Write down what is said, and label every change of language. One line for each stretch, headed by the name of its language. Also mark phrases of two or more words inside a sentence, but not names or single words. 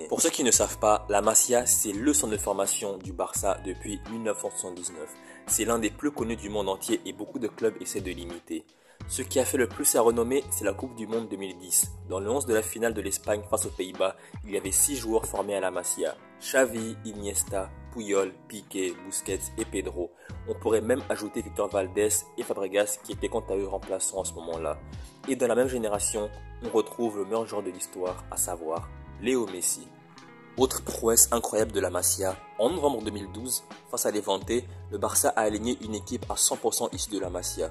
French: Pour ceux qui ne savent pas, la Masia, c'est le centre de formation du Barça depuis 1979. C'est l'un des plus connus du monde entier et beaucoup de clubs essaient de l'imiter. Ce qui a fait le plus sa renommée, c'est la Coupe du Monde 2010. Dans le 11 de la finale de l'Espagne face aux Pays-Bas, il y avait 6 joueurs formés à la Masia. Xavi, Iniesta, Puyol, Piqué, Busquets et Pedro. On pourrait même ajouter Victor Valdés et Fabregas qui étaient quant à eux remplaçants à ce moment-là. Et dans la même génération, on retrouve le meilleur joueur de l'histoire, à savoir Léo Messi. Autre prouesse incroyable de la Masia, en novembre 2012, face à Levante, le Barça a aligné une équipe à 100% issue de la Masia.